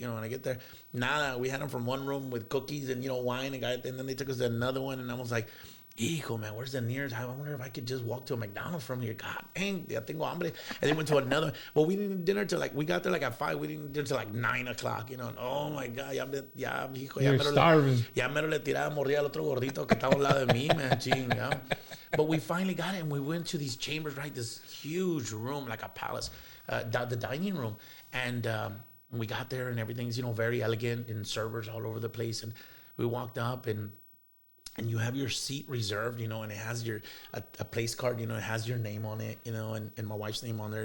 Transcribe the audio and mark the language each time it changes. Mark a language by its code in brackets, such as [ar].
[en] When I get there, [es] nada. [en] We had them from one room with cookies and wine, and then they took us to another one, and I was like, [es] hijo, [en] man, where's the nearest? I wonder if I could just walk to a McDonald's from here. God dang, [es] ya tengo hambre. [en] And then went to another. Well, we didn't eat dinner till we got there at 5. We didn't eat dinner till 9 o'clock, And oh my God, [es] hijo, [en] You're starving. [es] Ya mero le tiraba mordida al otro gordito que estaba al lado de mí, [en] man, [es] chinga. [en] But we finally got it, and we went to these chambers, right? This huge room, like a palace, the dining room. And we got there, and everything's, very elegant, and servers all over the place. And we walked up, and you have your seat reserved, and it has a place card, it has your name on it, and my wife's name on there.